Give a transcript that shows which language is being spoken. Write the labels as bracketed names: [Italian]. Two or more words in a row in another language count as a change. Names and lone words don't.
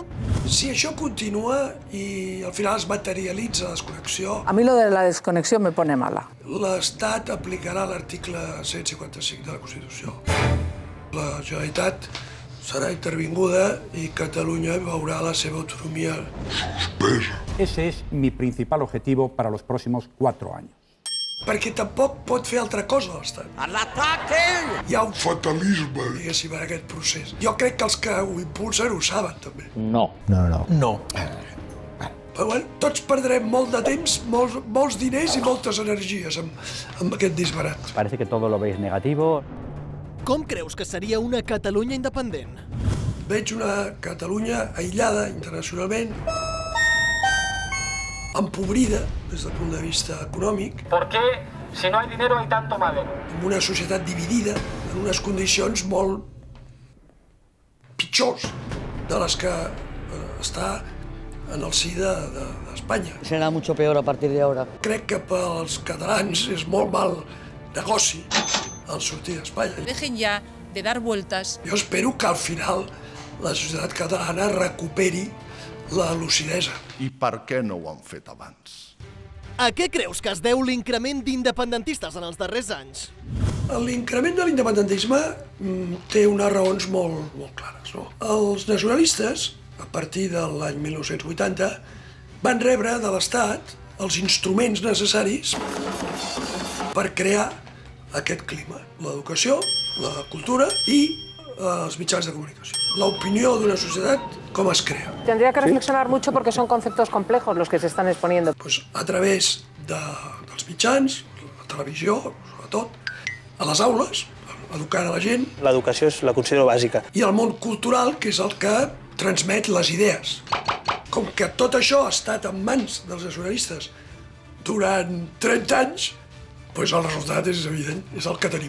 [Catalan] Si això continua i al final es materialitza la desconnexió... [Spanish] A mi lo de la desconexió me pone mala. [Catalan] L'Estat aplicarà l'article 155 de la Constitució. La Generalitat serà intervinguda i Catalunya veurà la seva autonomia suspesa. [Spanish] Ese es mi principal objetivo para los próximos 4 años. [Catalan] Perquè tampoc pot fer altra cosa l'Estat. [Spanish] ¡Ataque! [Catalan] Hi ha un fatalisme, diguéssim, en aquest procés. Jo crec que els que ho impulsen ho saben, també. No. Però bueno, tots perdrem molt de temps, molts diners i moltes energies amb aquest disbarat. [Spanish] Parece que todo lo veis negativo. [Catalan] Com creus que seria una Catalunya independent? Veig una Catalunya aïllada internacionalment, empobrida des del punt de vista econòmic. [Spanish] ¿Por qué, si no hay dinero, hay tanto madero? [Catalan] Amb una societat dividida en unes condicions molt pitjors de les que està en el si d'Espanya. [Spanish] Será mucho peor a partir de ahora. [Catalan] Crec que pels catalans és molt mal negoci el sortir d'Espanya. [Spanish] Dejen ya de dar vueltas. [Catalan] Jo espero que al final la societat catalana recuperi la lucidesa. I per què no ho han fet abans? A què creus que es deu l'increment d'independentistes en els darrers anys? L'increment de l'independentisme té unes raons molt clares, no? Els nacionalistes, a partir de l'any 1980, van rebre de l'Estat els instruments necessaris per crear aquest clima. L'educació, la cultura i els mitjans de comunicació. L'opinió d'una societat, com es crea. [Spanish] Tendría que reflexionar mucho porque son conceptos complejos los que se están exponiendo. [Catalan] Pues a través dels mitjans, la televisió, sobretot, a les aules, educant a la gent. L'educació la considero bàsica. I el món cultural, que és el que transmet les idees. Com que tot això ha estat en mans dels nacionalistes durant 30 anys, doncs el resultat és evident, és el que tenim.